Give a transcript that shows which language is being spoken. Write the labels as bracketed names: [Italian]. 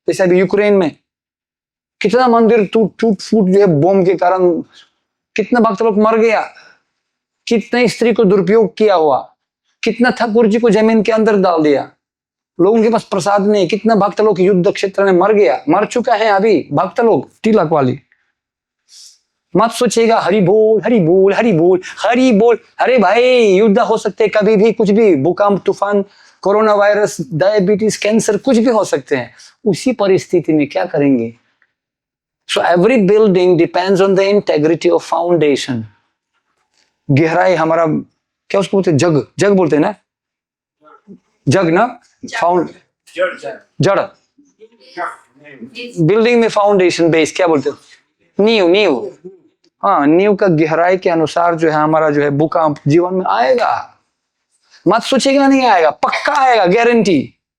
[Hindi] जैसे अभी यूक्रेन में कितना मंदिर टूट फूट जो है बॉम्ब के कारण, कितना भक्त लोग मर गया, कितने स्त्री को दुरुपयोग किया हुआ, कितना ठाकुर जी को जमीन के अंदर डाल दिया, लोगों के पास प्रसाद नहीं, कितना भक्त लोग युद्ध क्षेत्र में मर गया, मर चुका है अभी भक्त लोग तिलक वाली। मत सोचिएगा हरि बोल हरि बोल हरि बोल हरि बोल, अरे भाई युद्ध हो सकते कभी भी, कुछ भी, भूकंप, तूफान, कोरोना वायरस, डायबिटीज, कैंसर, कुछ भी हो सकते हैं। उसी परिस्थिति में क्या करेंगे? [English] So every building depends on the integrity of foundation. [Hindi] गहराई हमारा क्या उसको बोलते हैं, जग जग बोलते हैं ना, जग ना, फाउंड जड़, बिल्डिंग में फाउंडेशन बेस क्या बोलते हो, नींव नींव। हाँ, नींव का गहराई के अनुसार जो है हमारा जो है भूकंप जीवन में आएगा, मत सोचेगा नहीं आएगा, पक्का आएगा, गारंटी।